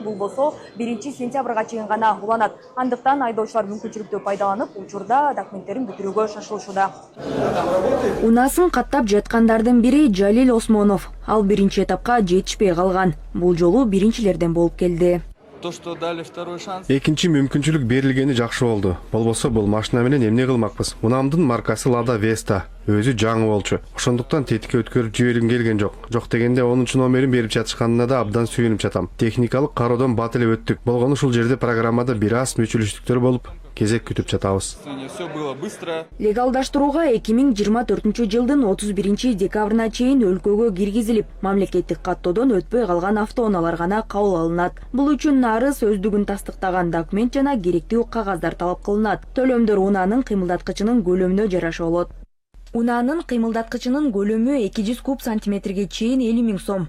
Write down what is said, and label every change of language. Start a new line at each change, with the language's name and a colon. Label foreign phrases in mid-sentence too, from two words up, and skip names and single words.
Kyrgyz: Бул болсо 1 сентябрга чейин гана уланат. Андыктан айдоочулар мүмкүнчүлүктү пайдаланып, учурда документтерин бүтүрүүгө шашылышууда. Унасын каттап жаткандардын бири Жалил Осмонов. Ал биринчи этапка жетишпей калган. Бул жолу биринчилерден болуп келди.
Russian: То, что дали второй шанс.
Kyrgyz: Экинчи мүмкүнчүлүк берилгени жакшы болду. Болбосо бул машина менен эмне кылмакпыз? Унамдын маркасы Lada Vesta. Өзү жаңы болчу. Ошондуктан тетикке өткөрүп жибергим келген жок. Жок дегенде 10-чу номерин берип жатышканына да абдан сүйүнүп жатам. Техникалык кароодон бат эле өттүк. Болгону ушул жерде программада бир аз мүчүлүштүктөр болуп, кезек күтүп жатабыз.
Russian: Все было быстро.
Kyrgyz: Легалдаштырууга 2024-жылдын 31 декабрына чейин өлкөгө киргизилип, мамлекеттик каттоодон өтпөй калган автоунаалар гана кабыл алынат. Бул үчүн нарыз өздүгүн тастыктаган документ жана керектүү кагаздар талап кылынат. Төлөмдөр унаанын кыймылдаткычынын көлөмүнө жараша болот. Унаанын кыймылдаткычынын көлөмү 200 куб сантиметрге чейин 50 000 сом.